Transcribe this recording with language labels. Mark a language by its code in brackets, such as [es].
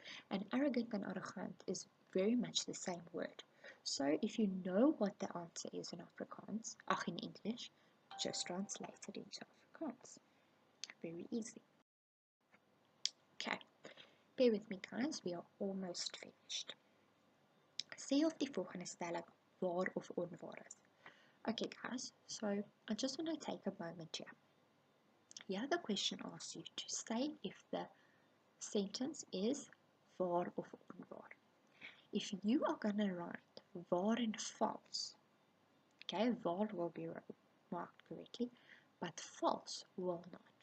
[en] And arrogant and arrogant is very much the same word. So if you know what the answer is in Afrikaans, in English, just translate it into Afrikaans. Very easy. Okay, bear with me guys, we are almost finished. [af] Sê of die volgende stelling waar of onwaar is. [en] Okay guys, so I just want to take a moment here. Here the question asks you to say if the sentence is [af] waar of onwaar. [en] If you are going to write waar and false, okay, waar will be marked correctly, but false will not.